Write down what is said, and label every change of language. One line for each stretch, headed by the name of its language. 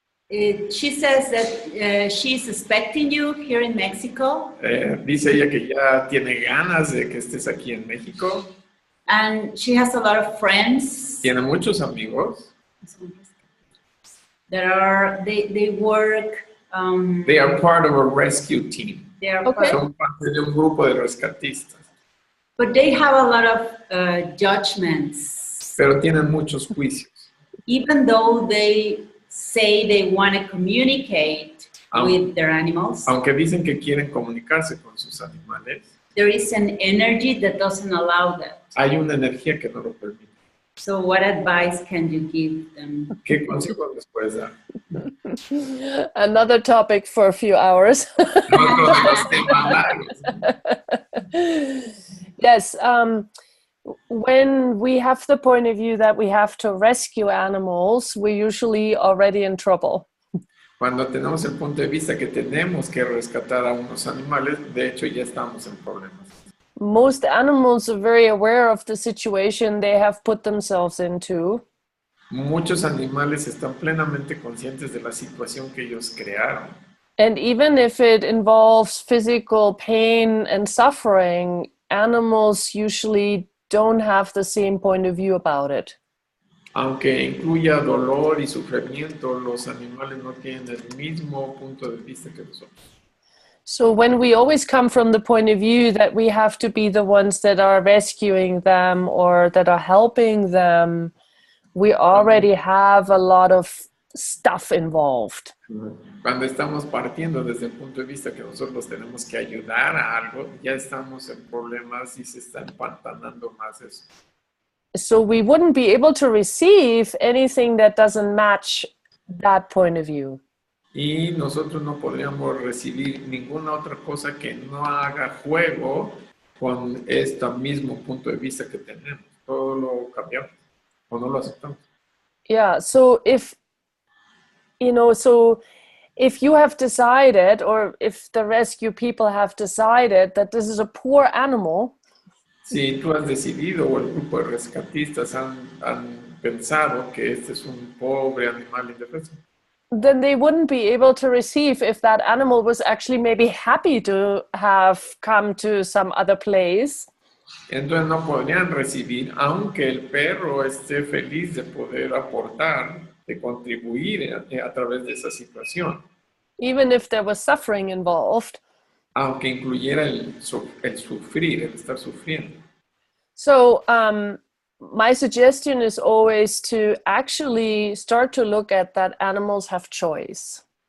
English: She says that she's expecting you here in Mexico,
Spanish: Dice ella que ya tiene ganas de que estés aquí en México.
English: and she has a lot of friends
Spanish: Tiene muchos amigos.
English: that they work. They are part of a rescue team. They are Okay.
Spanish: Son parte de un grupo de rescatistas.
English: but they have a lot of judgments.
Spanish: Pero tienen muchos juicios.
English: Even though they say they want to communicate
Spanish: Aun-
English: with their animals,
Spanish: Aunque dicen que quieren comunicarse con sus animales,
English: there is an energy that doesn't allow that.
Spanish: hay una energía que no lo permite.
English: So what advice can you give them?
Spanish: ¿Qué consejos les puedes dar?
English: Another topic for a few hours.
Spanish: Otro de los temas largos.
English: Yes. When we have the point of view that we have to rescue animals, we're usually already in trouble.
Spanish: Cuando tenemos el punto de vista que tenemos que rescatar a unos animales, de hecho ya estamos en problemas.
English: Most animals are very aware of the situation they have put themselves into.
Spanish: Muchos animales están plenamente conscientes de la situación que ellos crearon.
English: And even if it involves physical pain and suffering, animals usually don't have the same point of view about it.
Spanish: Aunque incluya dolor y sufrimiento, los animales no tienen el mismo punto de vista que nosotros.
English: So when we always come from the point of view that we have to be the ones that are rescuing them or that are helping them, we already have a lot of stuff involved.
Spanish: Cuando estamos partiendo desde el punto de vista que nosotros tenemos que ayudar a algo, ya estamos en problemas y se está empantanando más eso.
English: So we wouldn't be able to receive anything that doesn't match that point of view.
Spanish: Y nosotros no podríamos recibir ninguna otra cosa que no haga juego con este mismo punto de vista que tenemos. Todo lo cambiamos o no lo aceptamos.
English: Yeah, so if if you have decided, or if the rescue people have decided that this is a poor animal,
Spanish: Si tú has decidido o el grupo de rescatistas han pensado que este es un pobre animal indefenso,
English: then they wouldn't be able to receive if that animal was actually maybe happy to have come to some other place.
Spanish: entonces no podrían recibir, aunque el perro esté feliz de poder aportar, de contribuir a través de esa situación,
English: Even if there was suffering involved.
Spanish: aunque incluyera el sufrir, el estar sufriendo.
English: So my suggestion is always to actually start to look at that animals have choice.